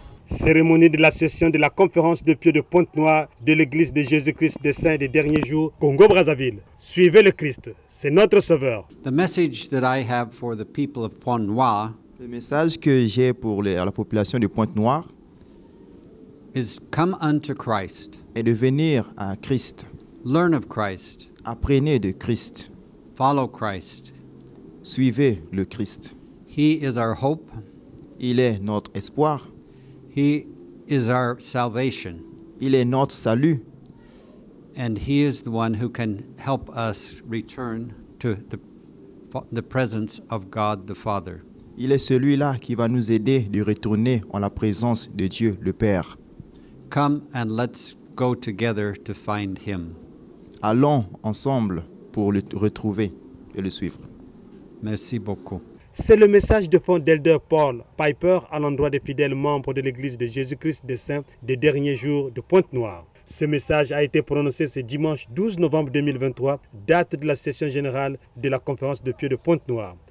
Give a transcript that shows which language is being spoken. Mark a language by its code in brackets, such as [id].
[fr] Cérémonie de la session de la conférence de Pieux de Pointe-Noire de l'Église de Jésus-Christ des Saints des derniers jours, Congo-Brazzaville. Suivez le Christ, c'est notre Sauveur. [en] The message that I have for the people of Pointe-Noire [fr] Le message que j'ai pour la population de Pointe-Noire [en] is come unto Christ. [fr] est de venir à Christ. [en] Learn of Christ. [fr] Apprenez de Christ. [en] Follow Christ. [fr] Suivez le Christ. [en] He is our hope. [fr] Il est notre espoir. [en] He is our salvation. [fr] Il est notre salut. [en] And He is the one who can help us return to the presence of God the Father. [fr] Il est celui-là qui va nous aider de retourner en la présence de Dieu le Père. [en] Come and let's go together to find Him. [fr] Allons ensemble pour le retrouver et le suivre. Merci beaucoup. C'est le message de fond d'Elder Paul Piper à l'endroit des fidèles membres de l'Église de Jésus-Christ des Saints des derniers jours de Pointe-Noire. Ce message a été prononcé ce dimanche 12 novembre 2023, date de la session générale de la conférence de Pieux de Pointe-Noire.